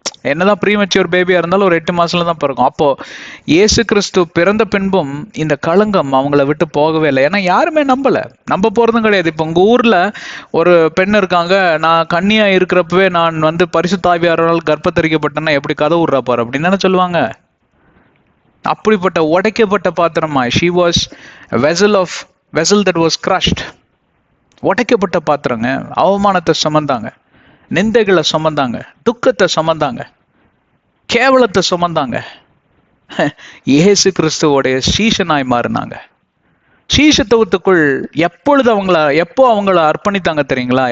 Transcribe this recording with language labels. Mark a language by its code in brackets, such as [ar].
[ta] என்னதான் ப்ரீமெச்சூர் பேபியா இருந்தாலும் ஒரு 8 மாசத்துல தான் பிறக்கும். அப்போ இயேசு கிறிஸ்து பிறந்த பின்பும் இந்த களங்கம் அவங்கள விட்டு போகவே இல்லை. ஏன்னா யாருமே நம்ப போறதும் கிடையாது. இப்போ உங்க ஊர்ல ஒரு பெண் இருக்காங்க, நான் கன்னியா இருக்கிறப்பவே நான் பரிசுத்த ஆவியாரால் கர்ப்பத்தரிக்கப்பட்டேன்னா எப்படி கதை விடுறா பாரு அப்படின்னு தானே சொல்லுவாங்க. அப்படிப்பட்ட உடைக்கப்பட்ட பாத்திரமா, [en] she was a vessel that was crushed. [ta] உடைக்கப்பட்ட பாத்திரங்க. அவமானத்தை சுமந்தாங்க, நிந்தைகளை சுமந்தாங்க, துக்கத்தை சுமந்தாங்க, கேவலத்தை சுமந்தாங்க. இயேசு கிறிஸ்துவோடைய சீஷனாய் மாறினாங்க. சீஷத்துவத்துக்குள் எப்போ அவங்கள அர்ப்பணித்தாங்க தெரியுங்களா?